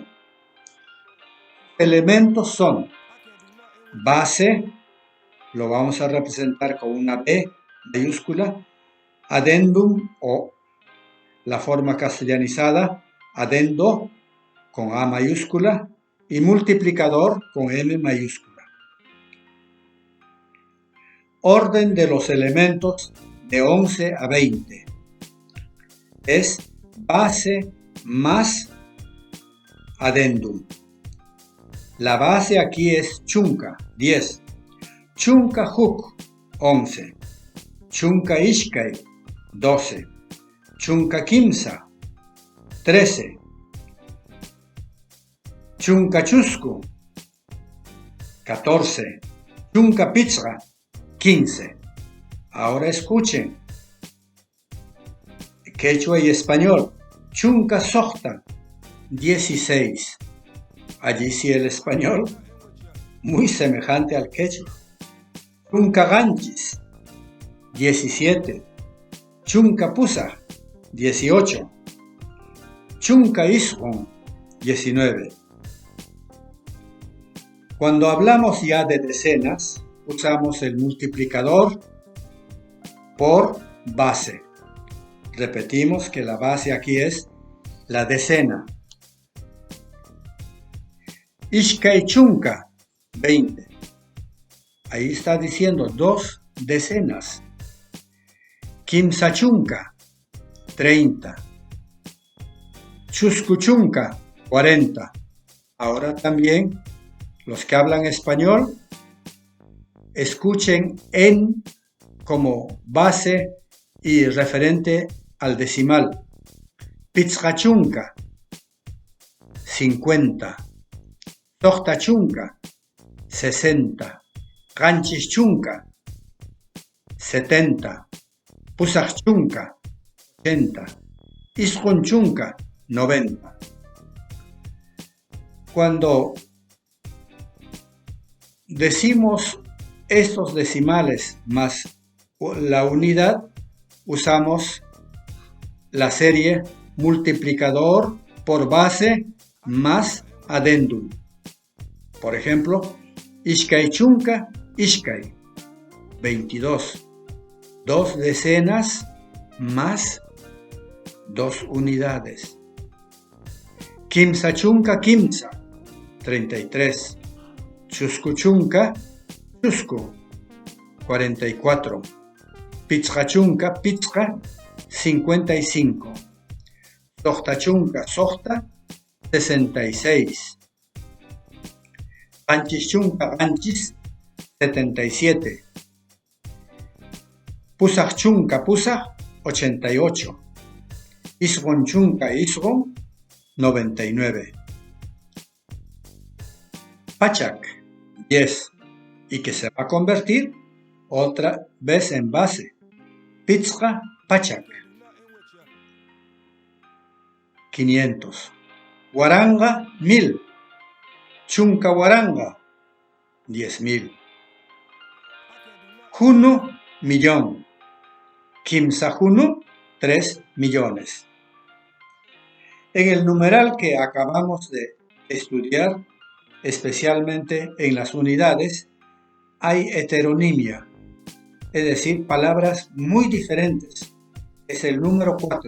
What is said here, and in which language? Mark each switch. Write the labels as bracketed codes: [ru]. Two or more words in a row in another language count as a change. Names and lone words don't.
[es] Elementos son base, lo vamos a representar con una B mayúscula, adendum o la forma castellanizada, adendo con A mayúscula y multiplicador con M mayúscula. Orden de los elementos de 11 a 20. Es base más adendum. La base aquí es chunka, 10. [qu] Chunka huk, 11. Chunka ishkai, 12. Chunka kimsa, 13. Chunka chusku, 14. Chunka pichra, 15. [es] Ahora escuchen. Quechua y español. [qu] Chunka sohta, [es] 16. Allí sí el español, muy semejante al quechua. [qu] Chunka ganchis, 17. Chunka pusa, 18. Chunka ishun, 19. [es] Cuando hablamos ya de decenas, usamos el multiplicador por base. Repetimos que la base aquí es la decena. [qu] Ishkai chunka, 20. [es] Ahí está diciendo 2 decenas. [qu] Quimsachunca, 30. Chuscuchunca, 40. [es] Ahora también los que hablan español escuchen en como base y referente al decimal. [qu] Pitzcachunca, 50. Tochtachunca, 60. Ganchischunca, 70. Pusachchunca, 80. Isconchunca, 90. [es] Cuando decimos estos decimales más la unidad, usamos la serie multiplicador por base más adendum. Por ejemplo, [qu] Ixcaychunca, Ixcay, 22. [es] 2 decenas más 2 unidades. [qu] Quimsachunca, Quimsa, 33. Chuscuchunca, Chusco, 44. Pitzcachunca, Pitzca, 55. Sochtachunca, Sochta, 66. Panchischunca, Panchis, 77. Pusachchunca, Pusach, 88. Isgonchunca, Isgon, 99. Pachak, 10. [es] Y que se va a convertir otra vez en base. [qu] Pitzca, Pachak, 500. Guaranga, 1000. Chunca Guaranga, 10.000. Junu, millón. Quimsajunu, 3 millones. [es] En el numeral que acabamos de estudiar, especialmente en las unidades, hay heteronimia, es decir, palabras muy diferentes. Es el número 4.